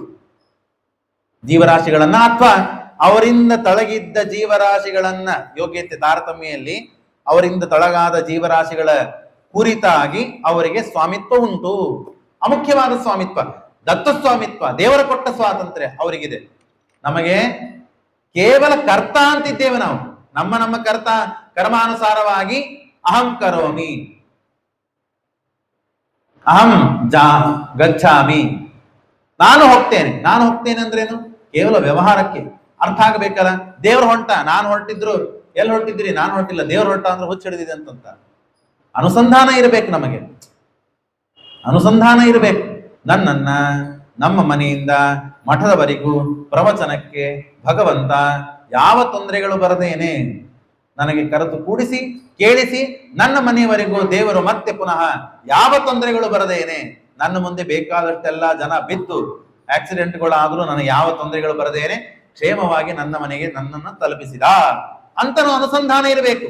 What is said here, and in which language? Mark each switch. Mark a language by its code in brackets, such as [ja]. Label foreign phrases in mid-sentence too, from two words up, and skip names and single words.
[kn] ಜೀವರಾಶಿಗಳನ್ನ ಅಥವಾ ಅವರಿಂದ ತಳಗಿದ್ದ ಜೀವರಾಶಿಗಳನ್ನ, ಯೋಗ್ಯತೆ ತಾರತಮ್ಯಲ್ಲಿ ಅವರಿಂದ ತಳಗಾದ ಜೀವರಾಶಿಗಳ ಕುರಿತಾಗಿ ಅವರಿಗೆ ಸ್ವಾಮಿತ್ವ ಉಂಟು. ಅಮುಖ್ಯವಾದ ಸ್ವಾಮಿತ್ವ, ದತ್ತ ಸ್ವಾಮಿತ್ವ, ದೇವರ ಕೊಟ್ಟ ಸ್ವಾತಂತ್ರ್ಯ ಅವರಿಗಿದೆ. ನಮಗೆ ಕೇವಲ ಕರ್ತ ಅಂತಿದ್ದೇವೆ ನಾವು. ನಮ್ಮ ನಮ್ಮ ಕರ್ಮಾನುಸಾರವಾಗಿ [sa] ಅಹಂ ಕರೋಮಿ, ಅಹಂ ಗಚ್ಚಾಮಿ, [kn] ನಾನು ಹೋಗ್ತೇನೆ. ನಾನು ಹೋಗ್ತೇನೆ ಅಂದ್ರೇನು? ಕೇವಲ ವ್ಯವಹಾರಕ್ಕೆ ಅರ್ಥ ಆಗಬೇಕಲ್ಲ. ದೇವ್ರು ಹೊಂಟ, ನಾನು ಹೊರಟಿದ್ರು ಎಲ್ಲಿ ಹೊರಟಿದ್ರಿ? ನಾನು ಹೊರಟಿಲ್ಲ, ದೇವ್ರು ಹೊರಟ ಅಂದ್ರೆ ಹುಚ್ಚಿಡಿದಿದೆ ಅಂತ ಅನುಸಂಧಾನ ಇರಬೇಕು. ನಮಗೆ ಅನುಸಂಧಾನ ಇರಬೇಕು. ನನ್ನನ್ನ ನಮ್ಮ ಮನೆಯಿಂದ ಮಠದವರೆಗೂ ಪ್ರವಚನಕ್ಕೆ ಭಗವಂತ ಯಾವ ತೊಂದರೆಗಳು ಬರದೇನೆ ನನಗೆ ಕರೆದು ಕೂಡಿಸಿ ಕೇಳಿಸಿ, ನನ್ನ ಮನೆಯವರೆಗೂ ದೇವರು ಮತ್ತೆ ಪುನಃ ಯಾವ ತೊಂದರೆಗಳು ಬರದೇನೆ, ನನ್ನ ಮುಂದೆ ಬೇಕಾದಷ್ಟೆಲ್ಲ ಜನ ಬಿದ್ದು ಆಕ್ಸಿಡೆಂಟ್ಗಳಾದ್ರೂ ನನಗೆ ಯಾವ ತೊಂದರೆಗಳು ಬರದೇನೆ ಕ್ಷೇಮವಾಗಿ ನನ್ನ ಮನೆಗೆ ನನ್ನನ್ನು ತಲುಪಿಸಿದ ಅಂತನೂ ಅನುಸಂಧಾನ ಇರಬೇಕು.